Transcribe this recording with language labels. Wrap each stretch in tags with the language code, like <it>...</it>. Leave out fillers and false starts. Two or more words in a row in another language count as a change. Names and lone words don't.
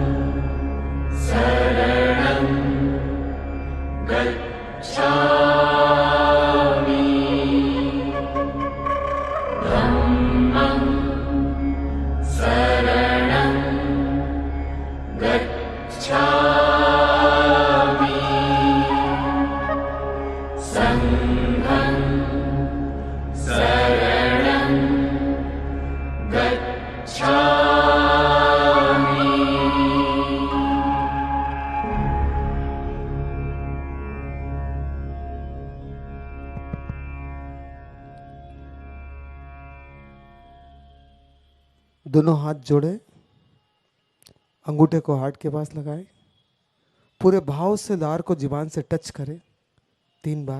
<pi>शरणं गच्छामि धम्मं शरणं गच्छामि संघं शरणं गच्छामि।</pi> <hi>दोनों हाथ जोड़े, अंगूठे को हार्ट के पास लगाए, पूरे भाव से लार को जुबान से टच करें 3 बार।</hi>